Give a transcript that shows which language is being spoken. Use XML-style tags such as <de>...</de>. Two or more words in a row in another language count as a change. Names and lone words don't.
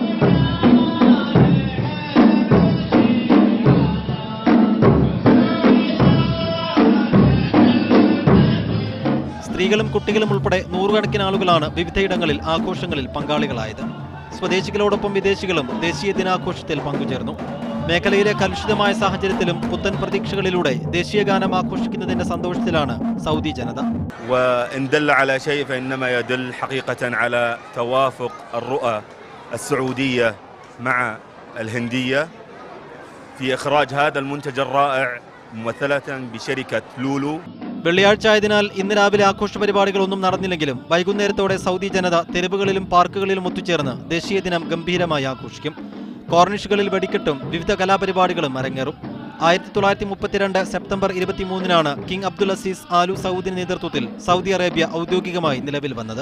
<ml>സ്ത്രീകളും കുട്ടികളും ഉൾപ്പെടെ നൂറുകണക്കിന് ആളുകളാണ് വിവിധയിടങ്ങളിൽ ആഘോഷങ്ങളിൽ പങ്കാളികളായത്. സ്വദേശികളോടൊപ്പം വിദേശികളും ദേശീയ ദിനാഘോഷത്തിൽ പങ്കുചേർന്നു. മേഖലയിലെ കലുഷിതമായ സാഹചര്യത്തിലും പുത്തൻ പ്രതീക്ഷകളിലൂടെ ദേശീയ ഗാനം ആഘോഷിക്കുന്നതിന്റെ സന്തോഷത്തിലാണ് സൗദി ജനത.</ml> <ar>وإن دل على شيء فإنما يدل حقيقة على توافق الرؤى السعودية مع الهندية في إخراج هذا المنتج الرائع ممثلة بشركة لولو.</ar> <ml>വെള്ളിയാഴ്ച ആയതിനാൽ ഇന്ന് രാവിലെ ആഘോഷ പരിപാടികളൊന്നും നടന്നില്ലെങ്കിലും വൈകുന്നേരത്തോടെ സൗദി ജനത തെരുവുകളിലും പാർക്കുകളിലും ഒത്തുചേർന്ന് ദേശീയ ദിനം ഗംഭീരമായി ആഘോഷിക്കും. കോർണിഷുകളിൽ വെടിക്കെട്ടും വിവിധ കലാപരിപാടികളും അരങ്ങേറും. 1932 സെപ്റ്റംബർ 23-നാണ് കിങ് അബ്ദുൽ അസീസ് ആലു സൗദിന്റെ നേതൃത്വത്തിൽ സൗദി അറേബ്യ ഔദ്യോഗികമായി നിലവിൽ വന്നത്.</ml>